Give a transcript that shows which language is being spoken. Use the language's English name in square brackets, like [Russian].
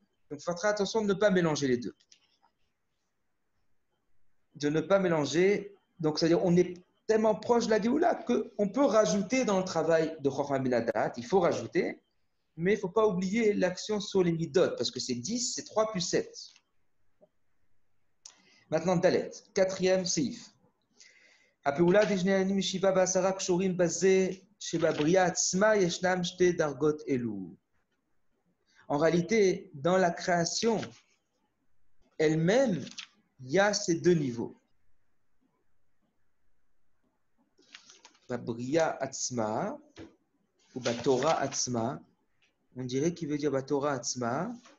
[French] Donc il faut faire attention de ne pas mélanger les deux. De ne pas mélanger, donc c'est-à-dire on est tellement proche de la Géoula qu'on peut rajouter dans le travail de Chacham Minadat, il faut rajouter, mais il ne faut pas oublier l'action sur les midot, parce que c'est 10, c'est 3 plus 7. Maintenant, Dalet, quatrième seif. [Hebrew] הפעולה דשני העניינים משבעה ועשרה קשורים בזה שבבריאה עצמה ישנם שתי דרגות אלו. [French] En réalité, dans la création elle-même, il y a ces deux niveaux. Bria Atzma ou Torah Atzma, on dirait qu'il veut dire Torah Atzma.